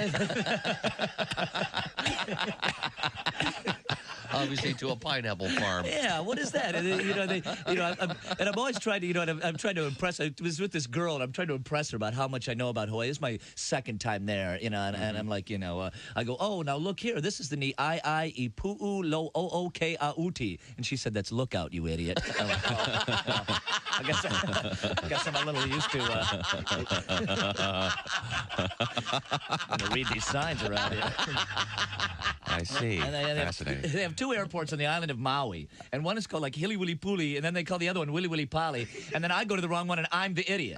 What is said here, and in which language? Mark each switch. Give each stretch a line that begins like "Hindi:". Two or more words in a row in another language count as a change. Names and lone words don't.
English: Obviously, to a pineapple farm. Yeah, what is that? And, I'm always trying to, I'm trying to impress. I was with this girl, and I'm trying to impress her about how much I know about Hawaii. This is my second time there, and I'm like, I go, oh, now look here. This is the ni I pu'u lo o-o-ke a-uti. And she said, that's lookout, you idiot. I'm like, oh, well, I guess I'm a little used to read these signs around here. I see. Fascinating. They have two airports on the island of Maui, and one is called like Hiliwilipuli, and then they call the other one Wiliwilipali, and then I go to the wrong one, and I'm the idiot.